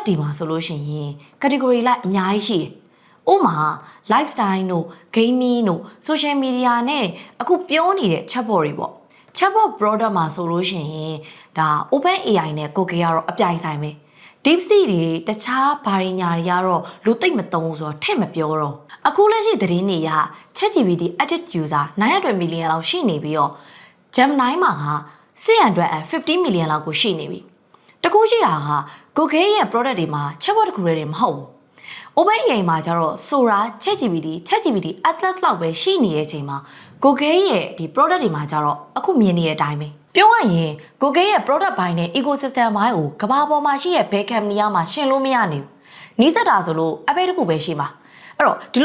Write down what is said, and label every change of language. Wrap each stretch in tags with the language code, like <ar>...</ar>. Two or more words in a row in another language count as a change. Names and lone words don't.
<my>တွေမှာဆိုလို့ရှိရင် category လိုက်အများကြီးရှိတယ်။ဥပမာ lifestyle တို့ gaming တို့ social media နဲ့အခုပြောနေတဲ့ chatbot တွေပေါ့။ chatbot product မှာဆိုလို့ရှိရင်ဒါ OpenAI နဲ့ကိုကေကတော့အပြိုင်ဆိုင်ပဲ။ DeepSeek တွေတခြားဘာတွေညာတွေကတော့လူသိမ့်မသုံးဆိုတော့ထည့်မပြောတော့အခုလက်ရှိသတင်းတွေက ChatGPT</my> <en>active user</en> <my>900 million လောက်ရှိနေပြီးတော့ Gemini မှာက 650 million လောက်ကိုရှိနေပြီတကူရှိတာက Google ရဲ့ product တွေမှာ chatbot တခုတည်းမဟုတ်ဘူး OpenAI မှာကျတော့ Sora, ChatGPT Atlas လောက်ပဲရှိနေတဲ့အချိန်မှာ Google ရဲ့ဒီ product တွေမှာကျတော့အခုမြင်နေတဲ့အတိုင်းပဲပြောရရင် Google ရဲ့ product ဘိုင်းနဲ့ ecosystem ဘိုင်းကိုကမ္ဘာပေါ်မှာရှိတဲ့ဘယ် company မှရှင်းလို့မရနိုင်ဘူးနီးစပ်တာဆိုလို့အပဲတခုပဲရှိမှာအဲ့တော့ဒီ</my>